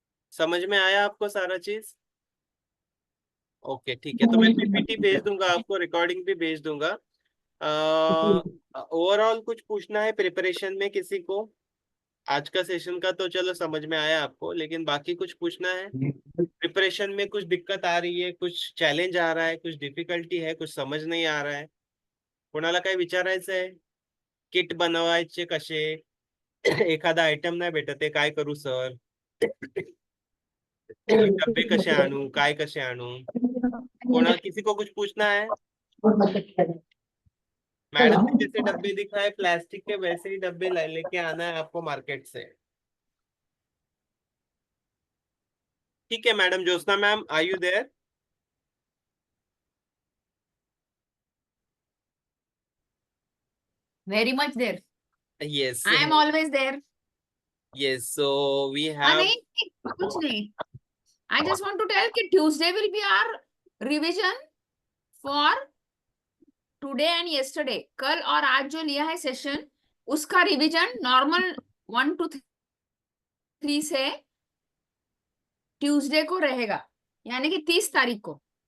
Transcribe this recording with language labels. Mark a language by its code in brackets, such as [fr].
[hi] समझ में आया आपको सारा चीज? ओके ठीक है, तो मैं पीपीटी भेज दूंगा आपको, रिकॉर्डिंग भी भेज दूंगा। ओवरऑल कुछ पूछना है प्रिपरेशन में किसी को? आज का सेशन का तो चलो समझ में आया आपको, लेकिन बाकी कुछ पूछना है? प्रिपरेशन में कुछ दिक्कत आ रही है, कुछ चॅलेंज आ रहा है, कुछ डिफिकल्टी है, कुछ समज नाही आ रहा है? [mr] कोणाला काही विचारायचं आहे? किट बनवायचे कसे? एखादा आयटम नाही भेटत आहे, काय करू सर? डब्बे कसे आणू, काय कसे आणू? [hi] किसी को कुछ पूछना है? मैडम ने जैसे डब्बे दिखाए प्लास्टिक के, वैसे ही डब्बे लेके आना है आपको मार्केट से। ठीक है madam. Jyotsna ma'am, [en] Are you there? Very much there. Yes. I am always there. Yes, so we have. [hi] नहीं, कुछ नहीं. [en] I just want to tell कि Tuesday will be our revision for today and yesterday. [hi] कल और आज जो लिया है सेशन, उसका रिविजन नॉर्मल 1 to 3 से ट्यूसडे को रहेगा, यानी कि 30 तारीख को।